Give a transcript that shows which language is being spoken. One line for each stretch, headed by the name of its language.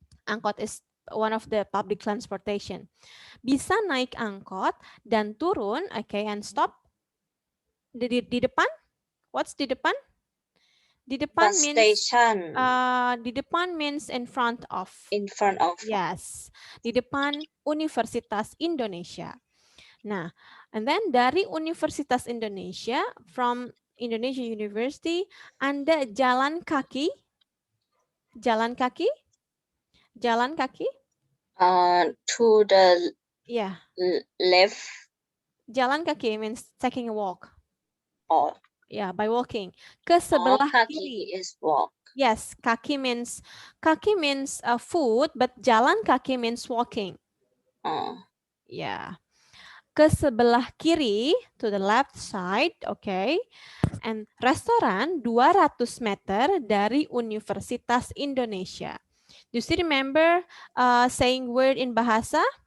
English: Angkot is one of the public transportation.
Indonesian: Bisa naik angkot dan turun, okay,
English: and stop.
Indonesian: Di depan?
English: What's
Indonesian: di depan? Di depan
English: Bus means station.
Indonesian: Di depan
English: means in front of. In front of. Yes.
Indonesian: Di depan Universitas Indonesia. Nah,
English: and then
Indonesian: dari Universitas Indonesia,
English: from Indonesia University,
Indonesian: Anda jalan kaki. Jalan kaki? Jalan kaki?
English: To the left.
Indonesian: Jalan kaki
English: means taking a walk. Oh. Yeah, by walking.
Indonesian: Ke sebelah kaki kiri
English: is walk. Yes, kaki means foot, but
Indonesian: jalan kaki
English: means walking. Yeah.
Indonesian: Ke sebelah kiri,
English: to the left side, okay.
Indonesian: And restoran 200 meter dari Universitas Indonesia.
English: Do you still remember saying word in bahasa?